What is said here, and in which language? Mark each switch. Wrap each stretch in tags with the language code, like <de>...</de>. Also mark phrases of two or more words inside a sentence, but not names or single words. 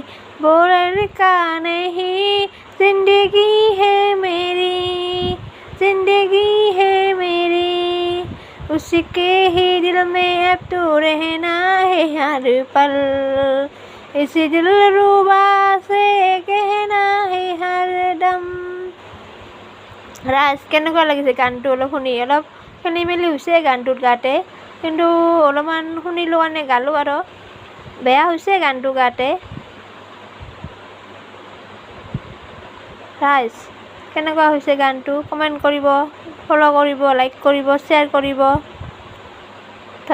<hi>वो लड़का नहीं जिंदगी है मेरी, जिंदगी है मेरी। उसके ही दिल में अब तो रहना है हर पल। इस दिलरुबा से कहना है हरदम।</hi> <as>ৰাজ কেনেকুৱা লাগিছে গানটো? অলপ শুনি অলপ খেলি মেলি হৈছে গানটোত গাতে, কিন্তু অলপমান শুনিলোঁ কাৰণে গালোঁ আৰু। বেয়া হৈছে গানটো গাতে। ৰাজ কেনেকুৱা হৈছে গানটো কমেণ্ট কৰিব, ফ'ল' কৰিব, লাইক কৰিব, শ্বেয়াৰ কৰিব।</as>